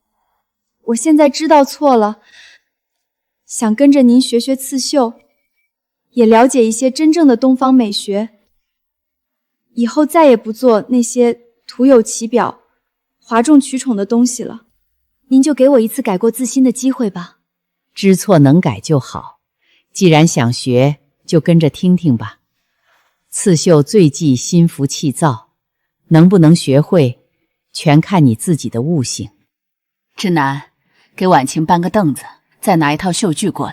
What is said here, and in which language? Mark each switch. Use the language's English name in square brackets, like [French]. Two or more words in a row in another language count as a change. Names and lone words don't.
[Chinese] 我現在知道錯了，想跟着您學學刺繡，也了解一些真正的東方美學。以後再也不做那些徒有其表、譁眾取寵的東西了。您就給我一次改過自新的機會吧。知錯能改就好，既然想學，就跟着聽聽吧。刺繡最忌心浮氣躁，能不能學會，全看你自己的悟性。志南，給婉晴搬個凳子，再拿一套繡具過來。